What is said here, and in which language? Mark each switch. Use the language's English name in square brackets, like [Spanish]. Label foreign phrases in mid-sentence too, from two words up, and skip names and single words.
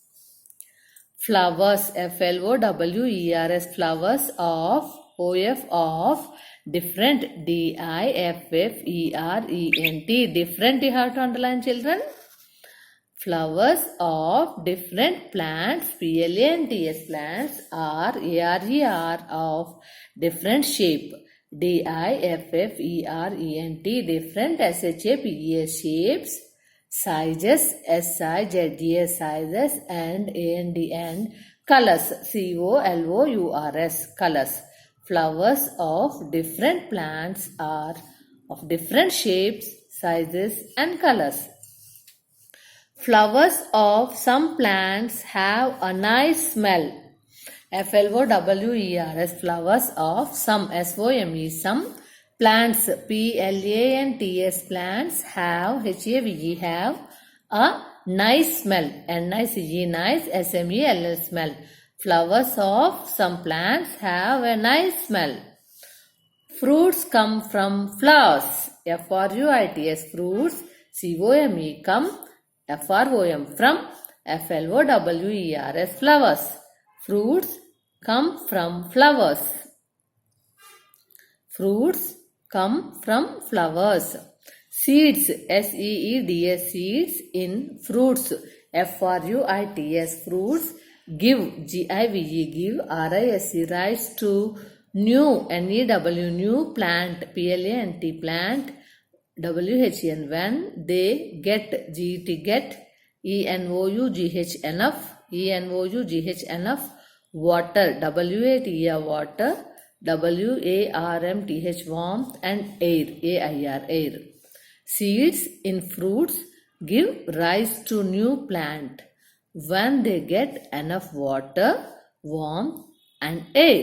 [English] Flowers, F-L-O-W-E-R-S, flowers of, O-F of, different, D-I-F-F-E-R-E-N-T, different you have to underline children. Flowers of different plants, P-L-A-N-T-S, plants, are, A-R-E-R, of different shape, D-I-F-F-E-R-E-N-T, different, S-H-A-P-E-S, shapes, sizes, S-I-Z-E-S, sizes, and A-N-D, and colors, C-O-L-O-U-R-S, colors. Flowers of different plants are of different shapes, sizes, and colors. Flowers of some plants have a nice smell. F-L-O-W-E-R-S, flowers of some, S-O-M-E, some plants, P-L-A-N-T-S, plants have, H-A-V-E, have a nice smell. N-I-C-E, nice, S-M-E-L-L, smell. Flowers of some plants have a nice smell. Fruits come from flowers. F-R-U-I-T-S, fruits, C-O-M-E, come, F-R-O-M, from, F-L-O-W-E-R-S, flowers. Fruits come from flowers. Fruits come from flowers. Seeds, S-E-E-D-S, seeds in fruits, F-R-U-I-T-S, fruits Give, G-I-V-E, give, R-I-S-E, rise to, new, N-E-W, new, plant, P-L-A-N-T, plant, W-H-E-N, when, they, get, G-E-T, get, E-N-O-U-G-H, enough, E-N-O-U-G-H, enough, water, W-A-T-E-R, water, W-A-R-M-T-H, warmth, and air, A-I-R, air. Seeds in fruits give rise to new plant when they get enough water, warmth, and air.